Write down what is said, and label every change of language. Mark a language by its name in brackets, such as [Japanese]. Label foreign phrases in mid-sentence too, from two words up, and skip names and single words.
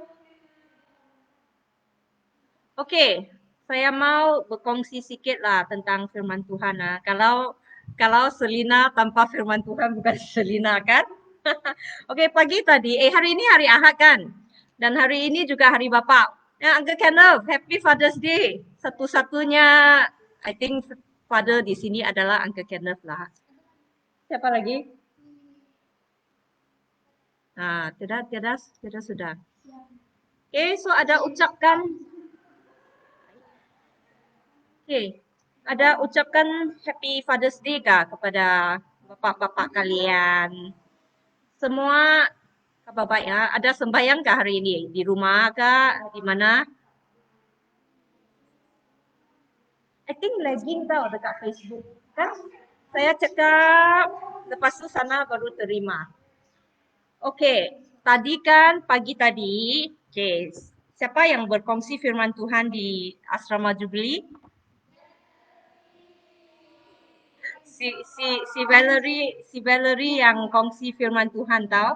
[Malay] Okey, saya mau berkongsi sikit lah tentang firman Tuhan. Kalau Selina tanpa firman Tuhan bukan Selina kan? Okey, pagi tadi, hari ini hari Ahad kan? Dan hari ini juga hari Bapa. [English] Uncle Kenneth, Happy Father's Day. [Malay] Satu-satunya, [English] I think [Malay] father di sini adalah Uncle Kenneth lah. Siapa lagi? Tidak sudah. Okay, so ada ucapkan. Okay, ada ucapkan [English] Happy Father's Day [Malay] kah kepada bapak-bapak kalian? Semua kabar baik ya? Ada sembahyang kah hari ini? Di rumah kah? Di mana? [English] I think lagging [Malay] tau dekat Facebook. Kan? Saya cakap lepas tu sana baru terima. Okey, tadi kan pagi tadi, siapa yang berkongsi firman Tuhan di Asrama Jubilee? Si Valerie yang kongsi firman Tuhan tahu.